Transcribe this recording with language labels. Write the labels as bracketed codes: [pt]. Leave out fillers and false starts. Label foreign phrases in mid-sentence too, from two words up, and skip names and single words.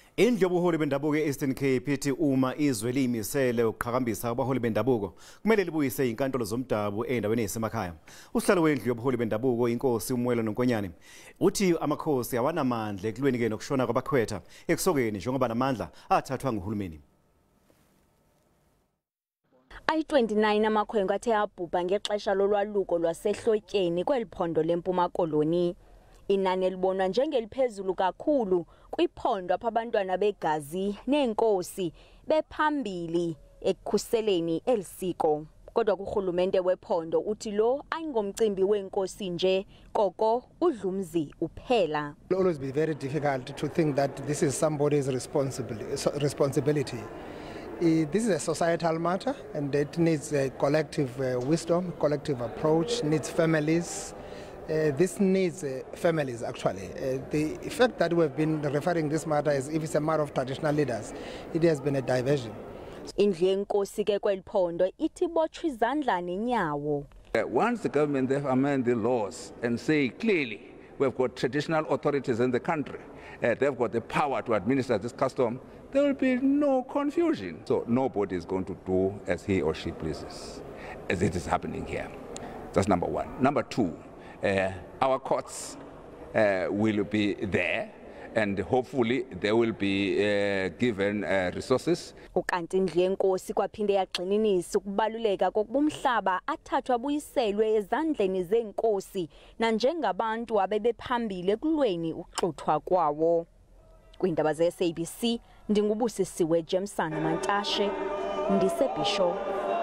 [zu] Indlu yobuholi bendabuko eEastern Cape ithi uma izwe lizimisele ukuqhakambisa abaholi bendabuko kumele libuyise iziNkantolo zomdabu ezindaweni ezisemakhaya. USihlalo wendlu yobuholi bendabuko iNkosi uMwelo Nonkonyane uthi amakhosi awanamandla ekulweni nokushona kwabakhwetha ekusokeni njengoba lamandla athathwa nguhulumeni. [xh] Ayi-29 amakhwenkwe athe abhubha ngexesha lolwaluko lwasehlotyeni kweliphondo lempuma koloni. Inani elibonwa njengeliphezulu kakhulu kwiphondo apha abantwana begazi neNkosi bephambili ekukhuseleni elisiko. Kodwa kuhulumente wephondo uthi lo ayingomcimbi weNkosi nje koko udlumzi uphela. [en] It will always be very difficult to think that this is somebody's responsibility. This is a societal matter and it needs a collective wisdom, collective approach, needs families. This needs families actually. The fact that we have been referring this matter as if it's a matter of traditional leaders, it has been a diversion. [xh] Indlu yeNkosi ke kweliphondo ithi botshwa izandla nenyawo. [en] Once the government they amend the laws and say clearly we've got traditional authorities in the country, they've got the power to administer this custom, there will be no confusion. So nobody is going to do as he or she pleases, as it is happening here. That's number one. Number two, our courts will be there and hopefully they will be given resources. [xh] Ukanti indlu yeNkosi kwaphinde yagxininisa ukubaluleka kokubumhlaba athathwa abuyiselwe ezandleni zeNkosi nanjengabantu abebephambili ekulweni ukuxuthwa kwawo. Kwindaba ze SABC ndingubusisiwe Jameson Mantashe ndisebhisho.